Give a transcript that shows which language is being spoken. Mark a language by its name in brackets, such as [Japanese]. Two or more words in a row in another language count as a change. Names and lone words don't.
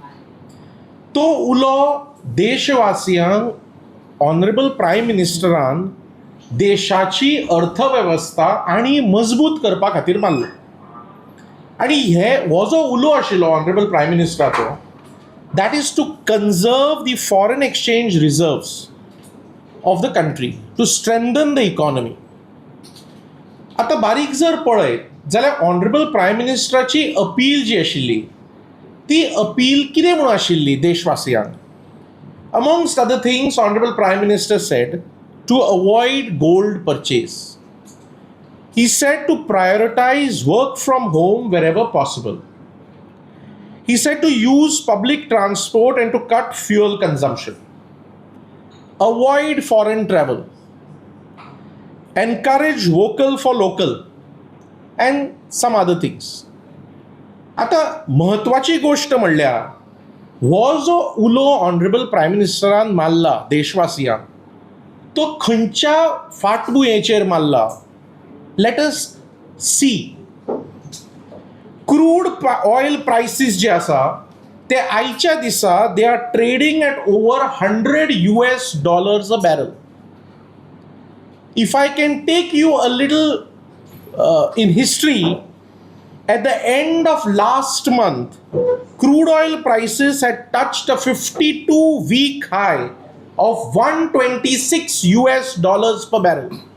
[Konkani] तो उलो देशवासियांक [English] honourable prime ministeran [Konkani] देशाची अर्थवेवस्था आनी मजबूत करपा खातीर मारलो. आनी हो जो उलो आशिल्लो [English] honourable prime ministeracho that is to conserve the foreign exchange reserves of the country to strengthen the economy. [Konkani] आता बारीक जर पळयत जाल्यार [English] honourable prime ministerachi appeal [Konkani] जी आशिल्ली ती अपील कितें म्हणून आशिल्ली देशवासियांक. [English] amongst other things honourable prime minister said to avoid gold purchase. He said to prioritize work from home wherever possible. He said to use public transport and to cut fuel consumption. Avoid foreign travel. Encourage vocal for local. And some other things. [Konkani] आता महत्वाची गोष्ट म्हणल्यार हो जो उलो [English] honourable prime ministeran [Konkani] मारला देशवासियांक तो खंयच्या फाटभुंयेचेर मारला. [English] Let us see. Crude oil prices [Konkani] जे आसा ते आयच्या दिसा [English] they are trading at over $100 a barrel. If I can take you a little in history, at the end of last month, crude oil prices had touched a 52-week high of $126 per barrel.